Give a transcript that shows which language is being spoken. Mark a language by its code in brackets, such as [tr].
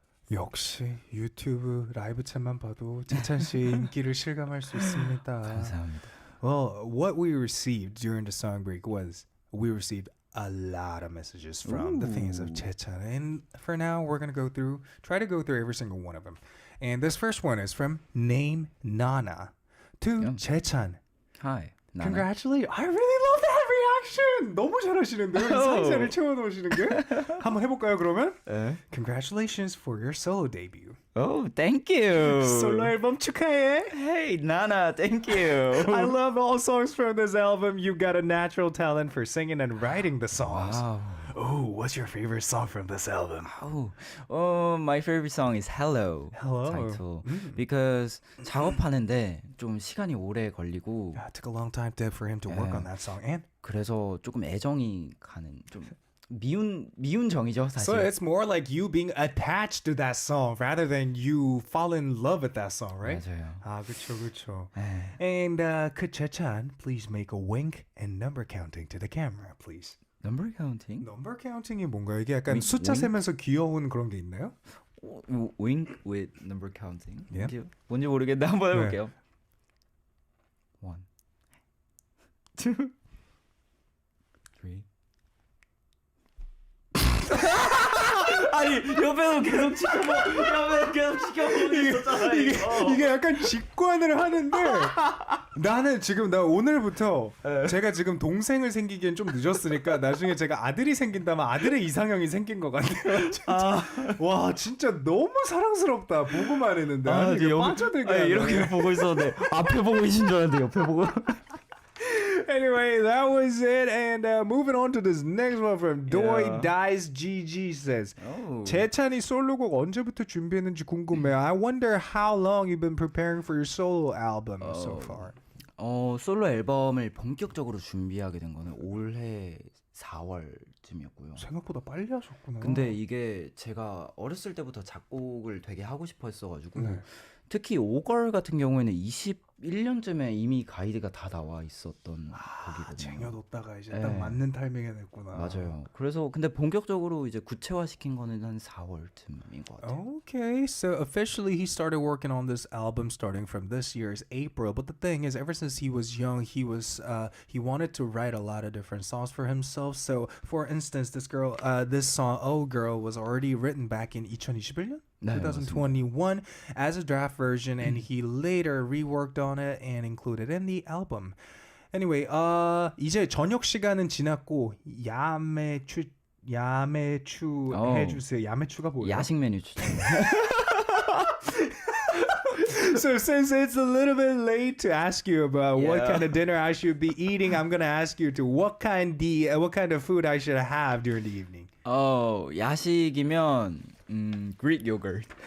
[ko] 역시 유튜브 라이브 챗만 봐도 재찬 씨의 인기를 실감할 수 있습니다. 감사합니다. [en] Well, what we received during the song break was we received a lot of messages from the fans of Chaechan. And for now, we're going to try to go through every single one of them. And this first one is from Name Nana to Chaechan. Hi. 나나. Congratulations. I really love that reaction. [ko] 너무 잘하시는데요. 이 상세를 채워놓으시는 게. 한번 해볼까요, 그러면? [en] Congratulations for your solo debut. Oh, thank you. [ko] 솔로 앨범 축하해. [en] Hey, Nana, thank you. I love all songs from this album. You've got a natural talent for singing and writing the songs. Wow. Oh, what's your favorite song from this album? My favorite song is Hello. Hello. title. Because [ko] 작업하는데 좀 시간이 오래 걸리고 [en] Yeah, it took a long time for him to work on that song. And [ko] 그래서 조금 애정이 가는 좀 미운 정이죠, 사실. [en] so it's more like you being attached to that song rather than you fall in love with that song, right? [ko] 맞아요. 아, 그렇죠. 네. [en] And could Chaechan please make a wink and number counting to the camera, please? Number counting? [ko] 넘버 카운팅이 뭔가요? 이게 약간 윙- 숫자 윙? 세면서 귀여운 그런 게 있나요? [en] Wink with number counting. [ko] 예. 뭔지 모르겠는데 한번 네. 해볼게요. 1, 2, 3. 아니 옆에서 계속 지켜보고 있었잖아요. 이게 약간 직관을 하는데 나는 지금 나 오늘부터 제가 지금 동생을 생기기엔 좀 늦었으니까 나중에 제가 아들이 생긴다면 아들의 이상형이 생긴 것 같아요. 진짜. 와 진짜 너무 사랑스럽다. 보고만 했는데 이게 빠져들게 하네. 이렇게 보고 있었는데 앞에 보고 계신 줄 알았는데 옆에 보고. [en] Anyway, that was it. And moving on to this next one from Doi Yeah. Dice GG says, Oh. [ko] 재찬이 솔로곡 언제부터 준비했는지 궁금해요. [en] I wonder how long you've been preparing for your solo album so far. [ko] 솔로 앨범을 본격적으로 준비하게 된 거는 올해 4월쯤이었고요. 생각보다 빨리 하셨구나. 근데 이게 제가 어렸을 때부터 작곡을 되게 하고 싶어 했어가지고 네. 특히 5걸 같은 경우에는 21년쯤에 이미 가이드가 다 나와 있었던 곡이거든요. 쟁여뒀다가 이제 네. 딱 맞는 타이밍에 냈구나. 맞아요. 그래서 근데 본격적으로 이제 구체화시킨 거는 한 4월쯤인 것 같아요. [en] Okay, so officially he started working on this album starting from this year's April. But the thing is, ever since he was young, he wanted to write a lot of different songs for himself. So, for instance, this song "Oh Girl" was already written back in 2021. [ko] 네, [en] 2021 as a draft version, and he later reworked on it and included in the album. Anyway, [ko] 이제 저녁 시간은 지났고 야매추 해주세요. 야매추가 뭐예요? 야식 메뉴 추천. [en] So since it's a little bit late to ask you about what kind of dinner I should be eating, I'm gonna ask you to what kind of food I should have during the evening. [ko] 야식이면 Greek yogurt